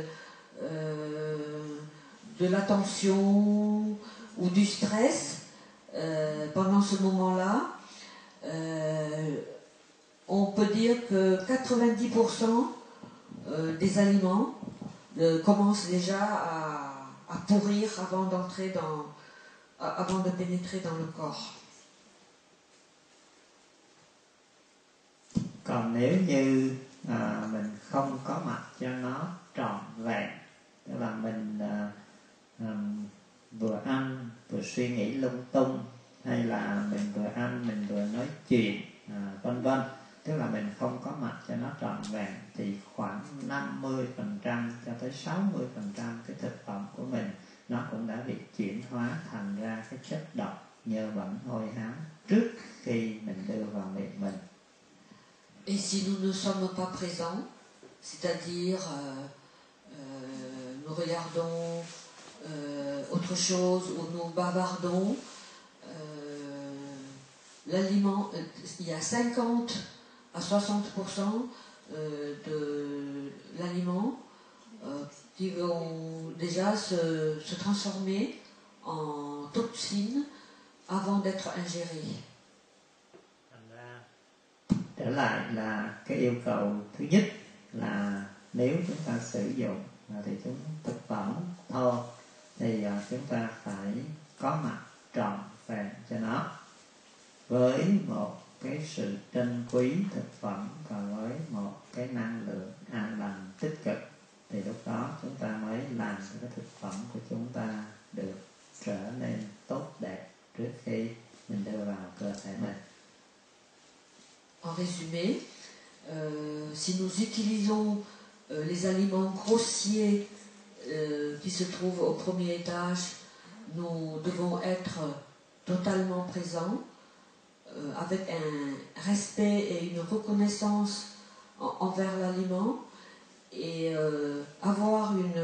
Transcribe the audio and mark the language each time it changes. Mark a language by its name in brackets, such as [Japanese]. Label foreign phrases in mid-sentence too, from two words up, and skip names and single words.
[French] de l'attention ou du stress pendant ce moment-là, on peut dire que 90% des aliments commencent déjà à pourrir avant de pénétrer dans le corps. [Vietnamese] Còn nếu như mình không có mặt cho nó trọn vẹn, tức là mình vừa ăn vừa suy nghĩ lung tung, hay là mình vừa ăn mình vừa nói chuyện, vân vân, tức là mình không có mặt cho nó trọn vẹn, thì khoảng 50% cho tới 60% cái thực phẩm của mình nó cũng đã bị chuyển hóa thành ra cái chất độc nhơ bẩn hôi hám trước khi mình đưa vào miệng mình. [French] Et si nous ne sommes pas présents, c'est-à-dire nous regardons autre chose ou nous bavardons, l'aliment, il y a 50 à 60% de l'aliment qui vont déjà se transformer en toxines avant d'être ingérés. [Vietnamese] Trở lại là cái yêu cầu thứ nhất là nếu chúng ta sử dụng thì thực phẩm thô thì chúng ta phải có mặt trọn vẹn cho nó, với một cái sự trân quý thực phẩm và với một cái năng lượng an lành tích cực, thì lúc đó chúng ta mới làm cho cái thực phẩm của chúng ta được trở nên tốt đẹp trước khi mình đưa vào cơ thể mình. [French] En résumé, si nous utilisons les aliments grossiers qui se trouvent au premier étage, nous devons être totalement présents, avec un respect et une reconnaissance envers l'aliment, et avoir